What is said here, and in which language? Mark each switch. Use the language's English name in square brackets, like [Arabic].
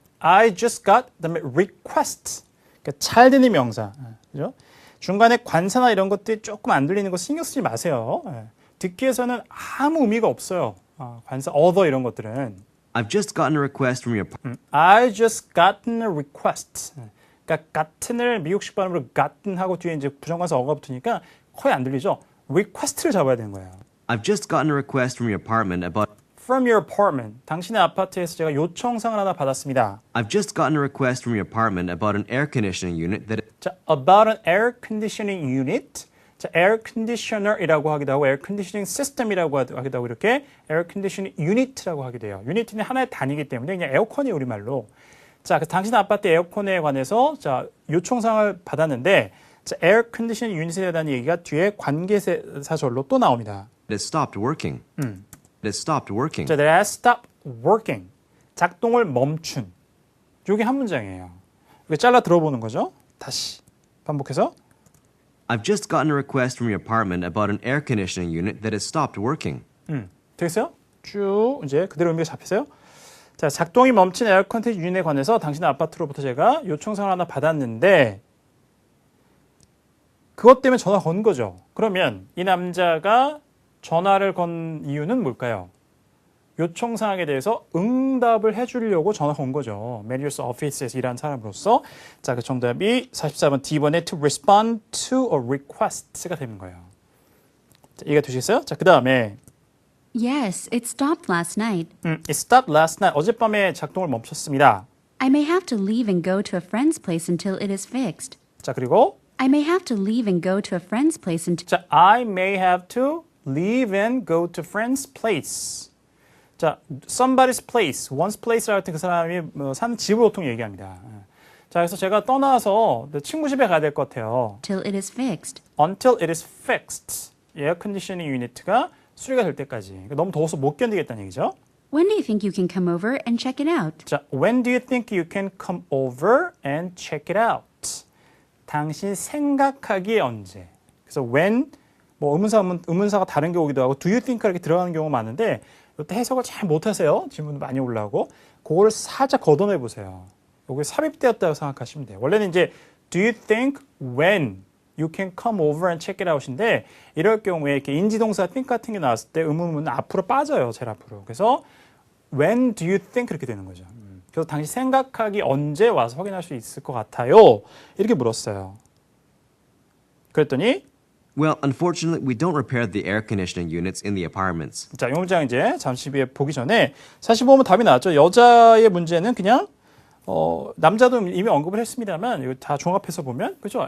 [English] I just got [Korean] 그다음에 [English] request. [Korean] 그러니까 잘 되는 명사. 그죠? 중간에 관사나 이런 것들이 조금 안 들리는 거 신경 쓰지 마세요. 듣기에서는 아무 의미가 없어요. 관사, other 이런 것들은. [English] I've just gotten a request from your I just gotten a request. [Korean] 그러니까 gotten을 미국식 발음으로 gotten 하고 뒤에 이제 부정관사 어가 붙으니까 거의 안 들리죠. request를 잡아야 되는 거예요. [English] I've just gotten a request from your apartment about From your apartment. [Korean] 당신의 아파트에서 제가 요청상을 하나 받았습니다. [English] I've just gotten a request from your apartment about an air conditioning unit that 자, about an air conditioning unit. [Korean] 자, air conditioner이라고 하기도 하고 air conditioning system이라고 하기도 하고 이렇게 air conditioning unit라고 하게 돼요. unit는 하나의 단위이기 때문에 그냥 에어컨이 우리말로. 자, 그래서 당신 아파트 에어컨에 관해서 자, 요청상을 받았는데 자, air conditioning unit에 대한 얘기가 뒤에 관계사절로 또 나옵니다. [English] has stopped working. It has stopped working. 자, that has stopped working. [Korean] 작동을 멈춘. 이게 한 문장이에요. 이거 잘라 들어보는 거죠. 다시 반복해서. [English] I've just gotten a request from your apartment about an air conditioning unit that has stopped working. [Korean] 되겠어요? 쭉 이제 그대로 의미가 잡히세요? 자, 작동이 멈춘 에어 컨디션 유닛에 관해서 당신의 아파트로부터 제가 요청상을 하나 받았는데 그것 때문에 전화 건 거죠. 그러면 이 남자가 전화를 건 이유는 뭘까요? 요청사항에 대해서 응답을 해주려고 전화 건 거죠. Manager's Office에서 일하는 사람으로서. 자, 그 정답이 44번 D번에 [English] to respond to a request [Korean] 가 되는 거예요. 자, 이해가 되시겠어요? 자, 그 다음에 [English] Yes, it stopped last night. It stopped last night. [Korean] 어젯밤에 작동을 멈췄습니다. [English] I may have to leave and go to a friend's place until it is fixed. [Korean] 자, 그리고 [English] I may have to leave and go to a friend's place until 자, I may have to leave and go to friend's place. [Korean] 자, [English] somebody's place, one's place [Korean] 를 할 때 그 사람이 사는 집을 보통 얘기합니다. 자, 그래서 제가 떠나서 친구 집에 가야 될 것 같아요. [English] till it is fixed. Until it is fixed. [Korean] 에어 컨디셔닝 유니트가 수리가 될 때까지. 너무 더워서 못 견디겠다는 얘기죠. [English] When do you think you can come over and check it out? 자, when do you think you can come over and check it out? [Korean] 당신 생각하기에 언제? 그래서 when 뭐 의문사가 다른 게 오기도 하고 [English] do you think [Korean] 이렇게 들어가는 경우가 많은데 이때 해석을 잘 못하세요. 질문도 많이 올라오고 그거를 살짝 걷어내 보세요. 이게 삽입되었다고 생각하시면 돼요. 원래는 이제 [English] do you think when you can come over and check it out [Korean] 인데 이럴 경우에 이렇게 인지동사 think 같은 게 나왔을 때 의문문은 앞으로 빠져요. 제일 앞으로. 그래서 [English] when do you think [Korean] 그렇게 되는 거죠. 그래서 당신 생각하기 언제 와서 확인할 수 있을 것 같아요. 이렇게 물었어요. 그랬더니 [English] Well, unfortunately, we don't repair the air conditioning units in the apartments. [Korean] 자, 이 문장 이제 잠시 후에 보기 전에 사실 보면 답이 나왔죠. 여자의 문제는 그냥 남자도 이미 언급을 했습니다만 이거 다 종합해서 보면 그죠?